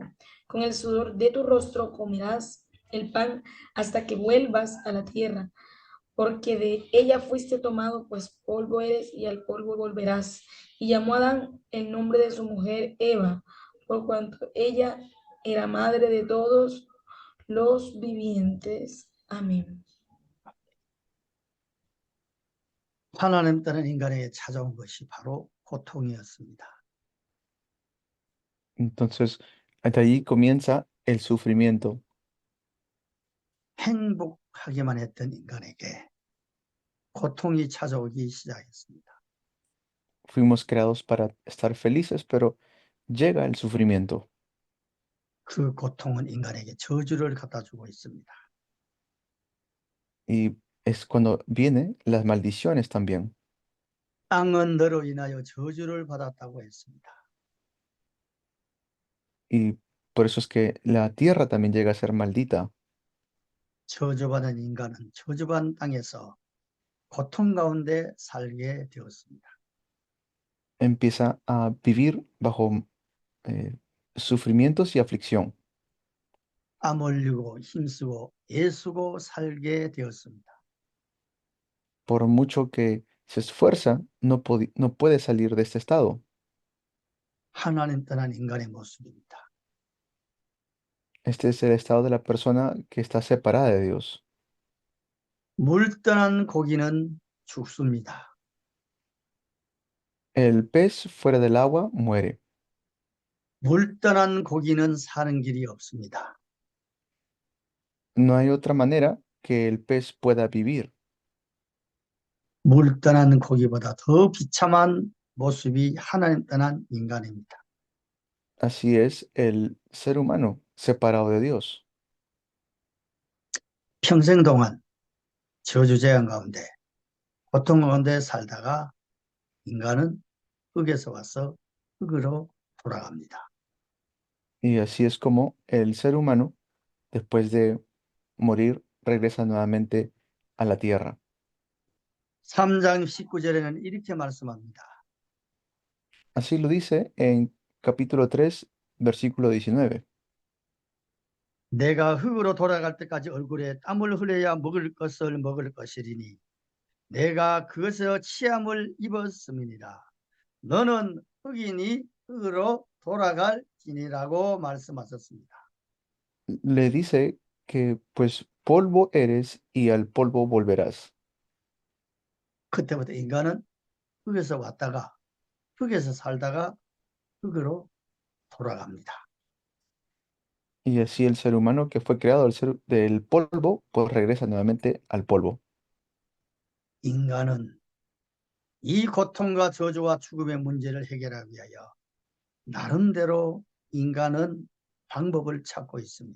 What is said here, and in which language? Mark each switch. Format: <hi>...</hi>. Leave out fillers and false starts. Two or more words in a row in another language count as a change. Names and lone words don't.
<es>Con el sudor de tu rostro comerás el pan hasta que vuelvas a la tierra, porque de ella fuiste tomado, pues polvo eres y al polvo volverás. Y llamó a Adán el nombre de su mujer Eva, por cuanto ella era madre de todos los vivientes. Amén.</es> <ko>하나님 따른 인간에게 찾아온 것이 바로 고통이었습니다.</ko> <es>Entonces, de ahí comienza el sufrimiento.</es> <ko>행복하기만 했던 인간에게 고통이 찾아오기 시작했습니다.</ko> <es>Fuimos creados para estar felices, pero llega el sufrimiento</es> <ko>그 고통은 인간에게 저주를 갖다 주고 있습니다.</ko> <es>y es cuando vienen las maldiciones también.</es> <ko>땅은 너로 인하여 저주를 받았다고 했습니다.</ko> <es>Y por eso es que la tierra también llega a ser maldita.</es> <ko>저주받은 인간은 저주받은 땅에서 고통 가운데 살게 되었습니다.</ko> <es>Empieza a vivir bajo eh, sufrimientos y aflicción.</es> <ko>땀 흘리고 힘쓰고 애쓰고 살게 되었습니다.</ko> <es>Por mucho que se esfuerza, no puede salir de este estado.</es> <ko>하나님 떠난 인간의 모습입니다.</ko> <es>Este es el estado de la persona que está separada de Dios.</es> <ko>물 떠난 고기는 죽습니다.</ko> <es>El pez fuera del agua muere.</es> <ko>물 떠난 고기는 사는 길이 없습니다.</ko> <es>No hay otra manera que el pez pueda vivir.</es> <ko>물 떠난 고기보다 더 비참한 모습이 하나님 떠난 인간입니다.</ko> <es>Así es el ser humano separado de Dios.</es> <ko>평생 동안 저주재앙 가운데 고통 가운데 살다가 인간은 흙에서 와서 흙으로 돌아갑니다.</ko> <es>Y así es como el ser humano, después de morir, regresa nuevamente a la tierra.</es> <ko>3장 19절에는 이렇게 말씀합니다.</ko> <es>Así lo dice en capítulo 3, versículo 19.</es> <ko>내가 흙으로 돌아갈 때까지 얼굴에 땀을 흘려야 먹을 것을 먹을 것이리니 내가 그것에서 치함을 입었음이니라. 너는 흙이니 흙으로 돌아갈지니라고 말씀하셨습니다.</ko> <es>Le dice que pues polvo eres y al polvo volverás.</es> <ko>그때부터 인간은 흙에서 왔다가 흙에서 살다가 흙으로 돌아갑니다.</ko> <es>Y así el ser humano que fue creado del polvo, pues regresa nuevamente al polvo.</es> <ko>인간은 이 고통과 저주와 죽음의 문제를 해결하기 위하여 나름대로 인간은 방법을 찾고 있습니다.</ko>